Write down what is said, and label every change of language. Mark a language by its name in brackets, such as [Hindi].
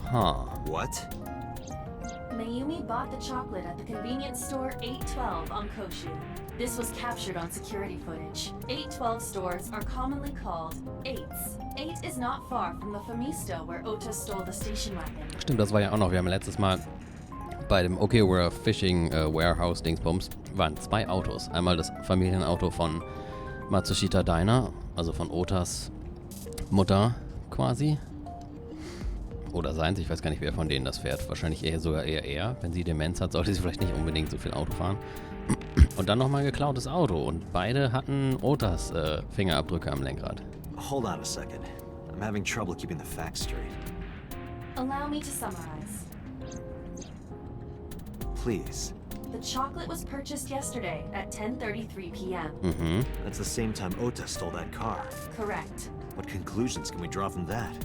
[English] Huh. What? Mayumi bought the chocolate at the convenience store 812 on Koshu. This was captured on security footage. 812 stores are commonly called 8s. 8 is not far from the Famisto where Ota stole the station wagon. [German] Stimmt, das war ja auch noch. Wir haben letztes Mal Bei dem Okawara Fishing Warehouse Dingsbums waren 2 Autos. Einmal das Familienauto von Matsushita Diner, also von Otas Mutter quasi. Oder seins, ich weiß gar nicht, wer von denen das fährt. Wahrscheinlich sogar eher er. Wenn sie Demenz hat, sollte sie vielleicht nicht unbedingt so viel Auto fahren. Und dann nochmal ein geklautes Auto. Und beide hatten Otas Fingerabdrücke am Lenkrad. [English] Hold on a second. I'm having trouble keeping the facts straight. Allow me to summarize. Please. The chocolate was purchased yesterday at 10:33 p.m. Mhm. That's the same time Ota stole that car. Correct. What conclusions can we draw from that?